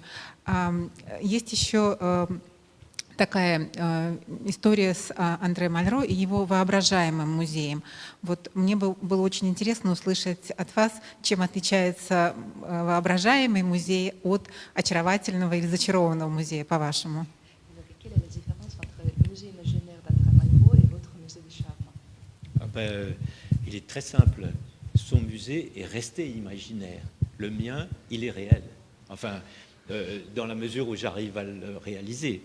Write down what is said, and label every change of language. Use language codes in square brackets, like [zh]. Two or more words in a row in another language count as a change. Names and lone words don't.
[ru] Есть еще такая история с Андре Мальро и его воображаемым музеем. Вот мне было очень интересно услышать от вас, чем отличается воображаемый музей от очаровательного или зачарованного музея, по-вашему. [fr] Quelle est la différence entre le musée imaginaire d'André Malraux et votre musée du charme? Il est très simple. Son musée est resté imaginaire. Le mien, il est réel. Enfin, dans la mesure où j'arrive à le réaliser.